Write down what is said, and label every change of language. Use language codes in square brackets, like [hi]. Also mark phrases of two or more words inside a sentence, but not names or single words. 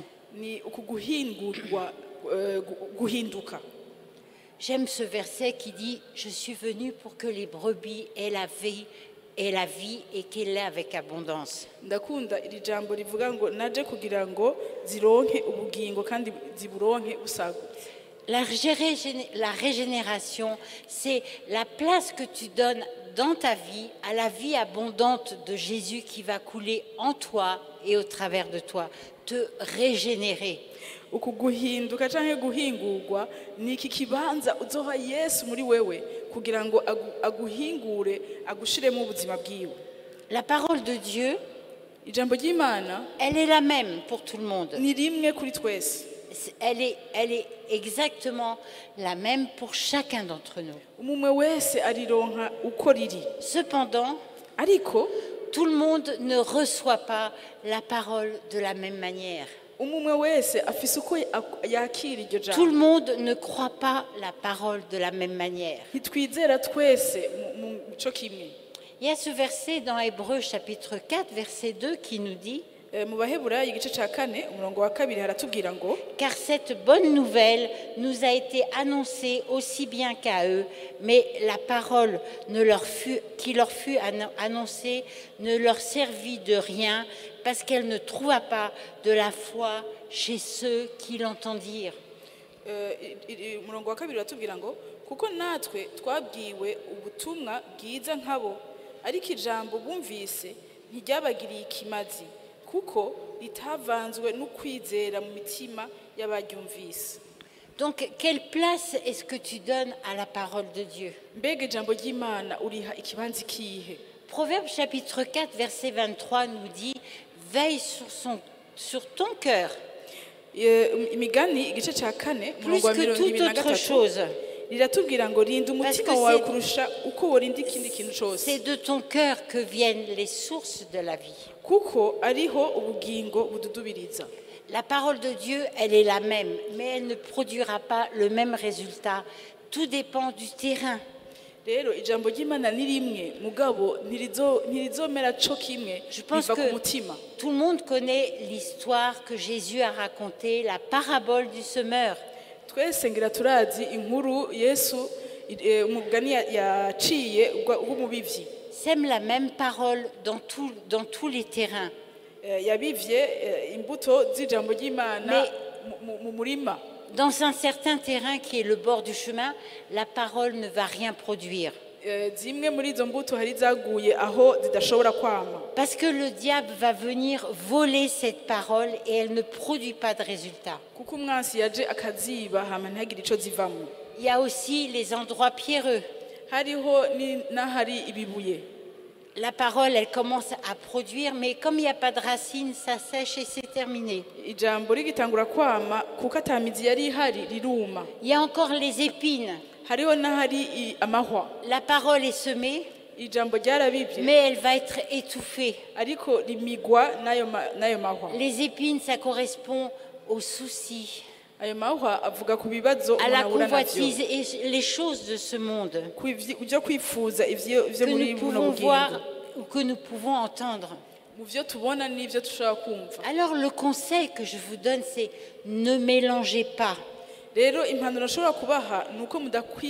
[rn] Ni ukuguhindurwa guhinduka. [fr] J'aime ce verset qui dit « Je suis venu pour que les brebis aient la vie et qu'elle l'ait avec abondance. » [rn] Ndakunda iri jambo rivuga ngo naje kugira ngo zironke ubugingo kandi ziburonke busagutse. [fr] La régénération, c'est la place que tu donnes dans ta vie à la vie abondante de Jésus qui va couler en toi et au travers de toi, te régénérer. [rn] Uku guhinduka canke guhingurwa ni iki kibanza uzoha Yesu muri wewe kugira ngo aguhingure agushiremo ubuzima bwiwe. [fr] La parole de Dieu, [rn] Ijambo ry'Imana [fr] elle est la même pour tout le monde. [rn] ni rimwe kuri twese. [fr] Elle est exactement la même pour chacun d'entre nous. [rn] Umwe wese arironka uko riri. [fr] Cependant, [rn] Ariko [fr] tout le monde ne reçoit pas la parole de la même manière. [rn] umwe wese afise uko yakira iryo [fr] Tout le [rn] jambo. [fr] monde ne croit pas la parole de la même manière. [rn] Ntitwizera twese mu cyo kimwe. [fr] Il y a ce verset dans Hébreux chapitre 4, verset 2 qui nous dit [rn] Mu Baheburayo igice ca 4 umurongo wa 2 haratubwira ngo [fr] « Car cette bonne nouvelle nous a été annoncée aussi bien qu'à eux, mais la parole qui leur fut annoncée ne leur servit de rien parce qu'elle ne trouva pas de la foi chez ceux qui l'entendirent. » [rn] umurongo wa 2 haratubwira ngo kuko natwe twabwiwe ubutumwa bwiza nkabo ariko ijambo bumvise ntiryabagiriye ikimazi kuko ritavanzwe n'ukwizera mu mitima y'abaryumvise. [fr] Donc, quelle place est-ce que tu donnes à la parole de Dieu? [rn] Mbega ijambo ry'Imana uriha ikibanza ikihe? [fr] Proverbe chapitre 4, verset 23 nous dit « Veille sur ton cœur, [rn] Imigani igice ca 4 [fr] plus [rn] umurongo wa [fr] que toute autre [rn] 23 [fr] chose. [rn] riratubwira ngo rinda umutima [fr] que [rn] wawe [fr] c'est- [rn] kurusha uko worinda ikindi kintu cose [fr] C'est de ton cœur que viennent les sources de la vie. » [rn] kuko ariho ubugingo bududubiriza. [fr] La parole de Dieu, elle est la même, mais elle ne produira pas le même résultat. Tout dépend du terrain. [rn] Rero ijambo ry'Imana ni rimwe mugabo ntirizomera co kimwe [fr] Je pense [rn] biva ku [fr] que [rn] mutima. [fr] tout le monde connaît l'histoire que Jésus a racontée, la parabole du semeur. [rn] Twese ngira turazi inkuru Yesu umugani yaciye w'umubivyi. [fr] Sème la même parole dans tous les terrains. [rn] Yabivye imbuto z'ijambo ry'Imana mu murima. [fr] Dans un certain terrain qui est le bord du chemin, la parole ne va rien produire. [rn] Zimwe muri izo mbuto hari zaguye aho zidashobora kwama. [fr] Parce que le diable va venir voler cette parole et elle ne produit pas de résultat. [rn] Kuko umwansi yaje akaziba hama ntagire ico zivamwo. [fr] Il y a aussi les endroits pierreux. [rn] Hariho n'ahari ibibuye. [fr] La parole, elle commence à produire, mais comme il n'y a pas de racines, ça sèche et c'est terminé. [rn] Ijambo rigitangura kwama kuko atamizi yari ihari riruma. [fr] Il y a encore les épines. [rn] Hariho n'ahari amahwa. [fr] La parole est semée, [rn] Ijambo ryarabivye [fr] mais elle va être étouffée. [rn] ariko rimigwa nayo mahwa. [fr] Les épines, ça correspond aux soucis, [rn] Ayo mahwa avuga ku bibazo [fr] à la [rn] umuntu ahura [fr] convoitise [rn] navyo. [fr] et les choses de ce monde [rn] Ivyo kwifuza ivyo [fr] que [rn] muri [fr] nous [rn] buno [fr] pouvons [rn] bugingo. [fr] voir ou que nous pouvons entendre. [rn] Mu vyo tubona n'ivyo dushobora kumva. [fr] Alors le conseil que je vous donne, c'est ne mélangez pas [rn] Rero impanuro nshobora kubaha nuko mudakwiye